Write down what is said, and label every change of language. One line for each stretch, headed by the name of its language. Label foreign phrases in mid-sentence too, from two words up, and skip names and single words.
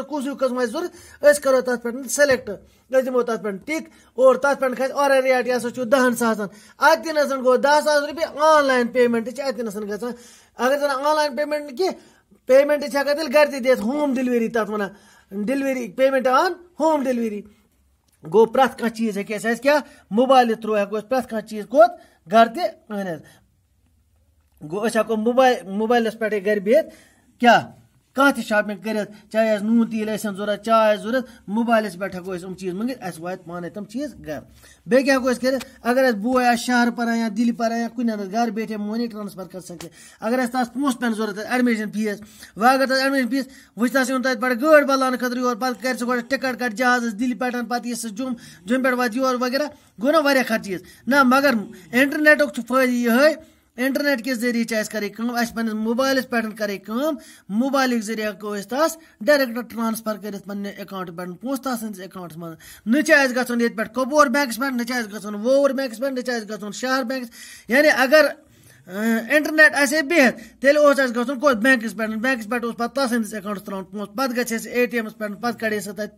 Kashmiri: ضروٗرت کُس ہیوٗ قٕسم آسہِ ضروٗرت أسۍ کرو تتھ پٮ۪ٹھ سِلیکٹ أسۍ دِمو تتھ پٮ۪ٹھ ٹِک اور تتھ پٮ۪ٹھ کھسہِ اورے ریٹ یہِ ہسا چھُ 10 ساسن اتہِ نس گوٚو 10 ساس رۄپیہِ
English: online payment
Kashmiri: چھِ اتہِ نس گژھان اگر زن
English: online payment
Kashmiri: نہٕ کینٛہہ پیمنٹ چھِ ہٮ۪کان تیٚلہِ گرِ تہِ دِتھ
English: home delivery
Kashmiri: تتھ ونان
English: delivery payment on home delivery
Kashmiri: گوٚو پرٛٮ۪تھ کانٛہہ چیٖز ہیٚکہِ اَسہِ کیٛاہ موبایلہٕ تھرو ہٮ۪کو أسۍ پرٛٮ۪تھ کانٛہہ چیٖز کوٚت گرٕ تہِ أنِتھ گوٚو أسۍ ہٮ۪کو موبایلس پٮ۪ٹھٕے گرِ بِہِتھ کیٛاہ کانٛہہ تہِ شاپنگ کٔرِتھ چاہے اَسہِ نوٗن تیٖل ٲسِن ضوٚرتھ چاے آسہِ ضوٚرتھ موبایلس پٮ۪ٹھ ہٮ۪کو أسۍ یِم چیٖز مٔنگِتھ اَسہِ واتہِ پانے تِم چیٖز گرٕ بیٚیہِ کیٛاہ ہٮ۪کو أسۍ کٔرِتھ اگر اَسہِ بوے آسہِ شہر پران یا دِلہِ پران یا کُنہِ اندر
Urdu: گھر بیٹھے
English: money transfer
Urdu: کر سکتے
Kashmiri: اگر اَسہِ تتھ پونٛسہٕ پٮ۪ن ضوٚرتھ
English: admission fees
Kashmiri: وۄنۍ اگر تتھ
English: admission fees
Kashmiri: وٕچھ تس یُن تتہِ پٮ۪ٹھ گٲڑۍ بدلاونہٕ خٲطرٕ یور پتہٕ کرِ سُہ گۄڈٕ ٹکٹ کڑِ جہازس دِلہِ پٮ۪ٹھ پتہٕ یی سُہ جوٚم پٮ۪ٹھ واتہِ یور وغیرہ گوٚو نا واریاہ خرچیٖز نہ مگر انٹرنیٹُک چھُ فٲیدٕ یِہے
Urdu: انٹرنیٹ کے ذریعے
Kashmiri: چھِ اَسہِ کَرٕنۍ کٲم اَسہِ پننِس موبایلس پٮ۪ٹھ کَرٕنۍ کٲم موبایلٕکۍ ذٔریعہٕ ہٮ۪کو أسۍ تس
English: direct transfer
Kashmiri: کٔرِتھ پننہِ اکاونٹہٕ پٮ۪ٹھ پونٛسہٕ تس سٕنٛدِس اکاونٹس منٛز نہ چھِ اَسہِ گژھُن ییٚتہِ پٮ۪ٹھ کۄپوور بینکس پٮ۪ٹھ نہ چھِ اَسہِ گژھُن ووٚوُر بینکس پٮ۪ٹھ نہ چھِ اَسہِ گژھُن شہر بینکس یعنی اگر انٹرنیٹ آسہِ ہے بِہِتھ تیٚلہِ اوس اَسہِ گژھُن کوٚت بینکس پٮ۪ٹھ اوس پتہٕ تس سٕنٛدِس اکاونٹس تراوُن پونٛسہٕ پتہٕ گژھِ اَسہِ اے ٹی ایمس پٮ۪ٹھ پتہٕ کڑِ ہے سُہ تتہِ